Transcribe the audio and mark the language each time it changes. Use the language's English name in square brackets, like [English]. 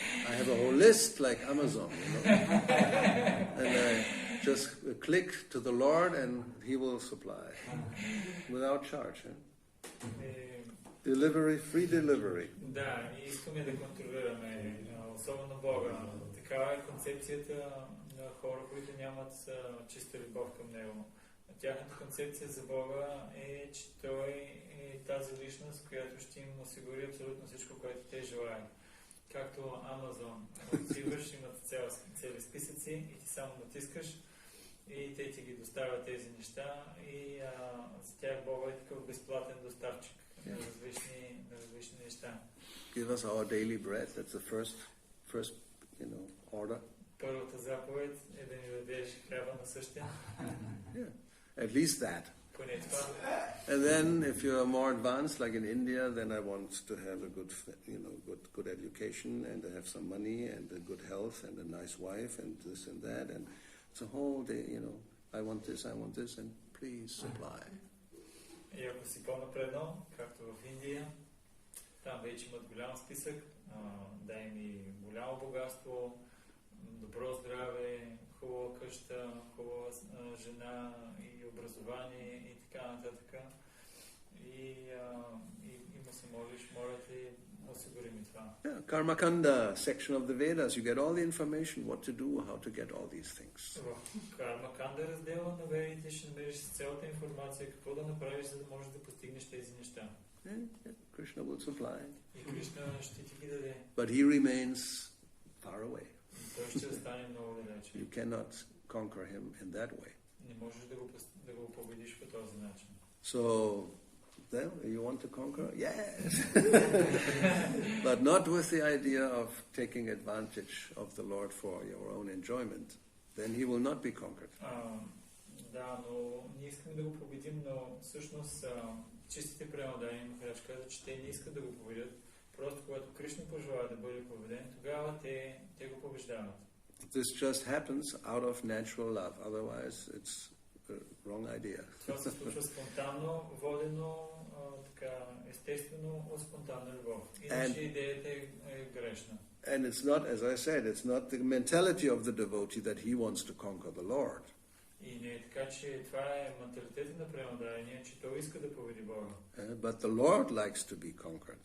[English] I have a whole list like Amazon, and I just click to the Lord and He will supply without charge. Delivery, free delivery. [Bulgarian] Да, ние искаме да контролираме, особено Бога. Такава е концепцията на хора, които нямат чиста любов към Него. Тяхната концепция за Бога е, че Той е тази личност, която ще им осигури абсолютно всичко, което те желаят. Както Амазон. Отиваш, имат цели списъци и ти само натискаш и те ти ги доставят тези неща и за тях Бога е такъв безплатен доставчик на различни неща. [English] Give us our daily bread. That's the first order. [Bulgarian] Първата заповед е да ни дадеш хляба насъщен. [English] Yeah, at least that. [Bulgarian] Поне това. [English] And then, if you are more advanced, like in India, then I want to have a good, good education, and to have some money, and a good health, and a nice wife, and this and that, and it's a whole day, I want this, and please supply. [Bulgarian] И ако си по-напредно, както в Индия, там вече имат голям списък, дай ми голямо богатство, добро здраве, хубава къща, хубава жена и образование и така нататък. И му се молиш, моля ти, осигури ми това. [English] Yeah, Karma Kanda, section of the Vedas, you get all the information, what to do, how to get all these things. [Bulgarian] В Карма Канда раздела на Ведите ще намериш цялата информация, какво да направиш, за да можеш да постигнеш тези неща. [English] Krishna will supply. [Bulgarian] И Кришна ще ти ги даде. [English] But he remains far away. [Bulgarian] Той ще остане много далече. [English] You cannot conquer him in that way. [Bulgarian] Не можеш да го победиш по този начин. [English] So, then, you want to conquer? Yes! But not with the idea of taking advantage of the Lord for your own enjoyment. Then he will not be conquered. [Bulgarian] Да, но ние искаме да го победим, но всъщност чистите преодани Махарадж каза, че те не искат да го победят. Просто когато Кришна пожелава да бъде победен, тогава те го побеждават. [English] This just happens out of natural love. Otherwise, it's a wrong idea. [Bulgarian] Това се случва спонтанно, водено, така, естествено, от спонтанна любов. Иначе идеята е грешна. [English] And it's not, as I said, it's not the mentality of the devotee that he wants to conquer the Lord. [Bulgarian] И не е така, че това е менталитета на преодание, че той иска да победи Бога. [English] But the Lord likes to be conquered.